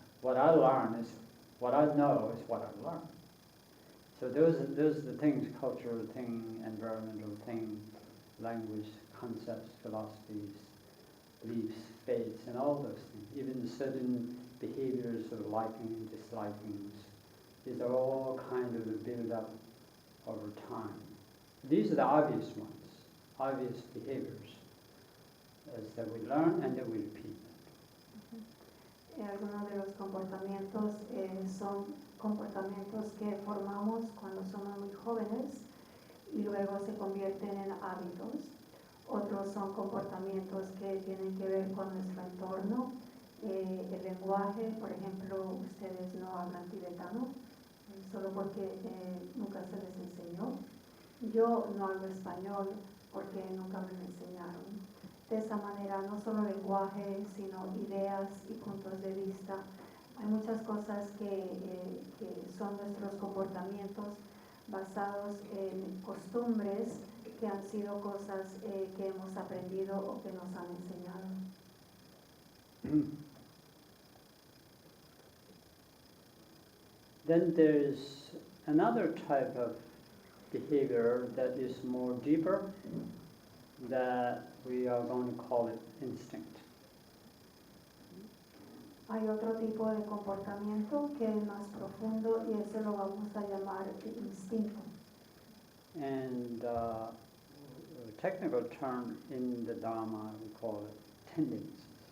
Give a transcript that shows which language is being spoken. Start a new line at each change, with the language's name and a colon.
English: What I learn is what I know is what I learn. So those are the things: cultural thing, environmental thing, language, concepts, philosophies, beliefs, faiths, and all those things. Even certain behaviors of liking, dislikings, these are all kind of built up over time. These are the obvious ones, obvious behaviors, as that we learn and that we repeat.
Spanish: Algunos de los comportamientos son comportamientos que formamos cuando somos muy jóvenes y luego se convierten en hábitos. Otros son comportamientos que tienen que ver con nuestro entorno. El lenguaje, por ejemplo, ustedes no hablan tibetano, solo porque nunca se les enseñó. Yo no hablo español porque nunca me lo enseñaron. De esa manera, no solo lenguaje, sino ideas y puntos de vista. Hay muchas cosas que son nuestros comportamientos basados en costumbres que han sido cosas que hemos aprendido o que nos han enseñado.
English: Then there's another type of behavior that is more deeper, that we are going to call it instinct.
Spanish: Hay otro tipo de comportamiento que es más profundo y ese lo vamos a llamar instinto.
English: And a technical term in the Dharma, we call it tendencies.